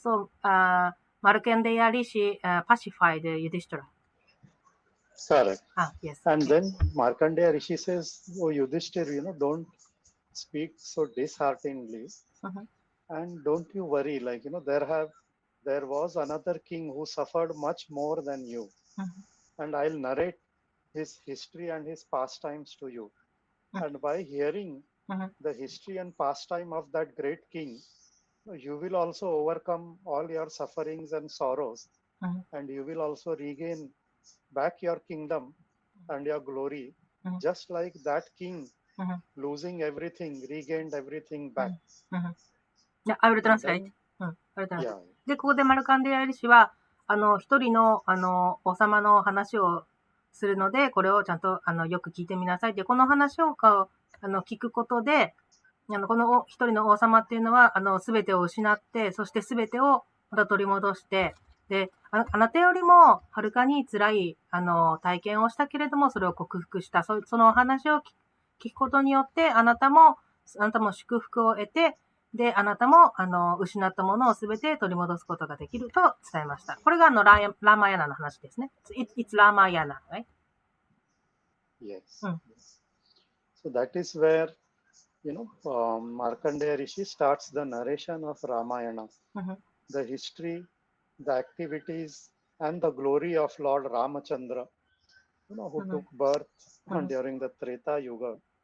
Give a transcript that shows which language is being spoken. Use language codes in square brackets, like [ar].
[en] そう、マルカンデーヤリシ、pacified Yudhishthira. Correct. Yes. And then Markandeya Rishi says, "Oh Yudhishthir, don't speak so dishearteningly, and don't you worry. Like there was another king who suffered much more than you, and I'll narrate his history and his pastimes to you. And by hearing the history and pastime of that great king, you will also overcome all your sufferings and sorrows, and you will also regain back your kingdom and your glory, just like that king losing everything, regained everything back." Yeah, I will translate. [ja] で、ここでマルカンデーヤリシは、一人の、王様の話をするので、これをちゃんと、よく聞いてみなさい。で、この話を、聞くことで、この一人の王様っていうのは、すべてを失って、そしてすべてをまた取り戻して、で、あなたよりもはるかに辛い、体験をしたけれども、それを克服した。そのお話を聞くことによって、あなたも祝福を得て、で、あなたも、失ったものをすべて取り戻すことができると伝えました。これが、ラーマヤナの話ですね。 [en] It's [ja] ラーマヤナ、 [en] right? Yes. So that is where, Markandeya Rishi starts the narration of Ramayana, the history, the activities, and the glory of Lord Ramachandra, who took birth during the Treta Yuga.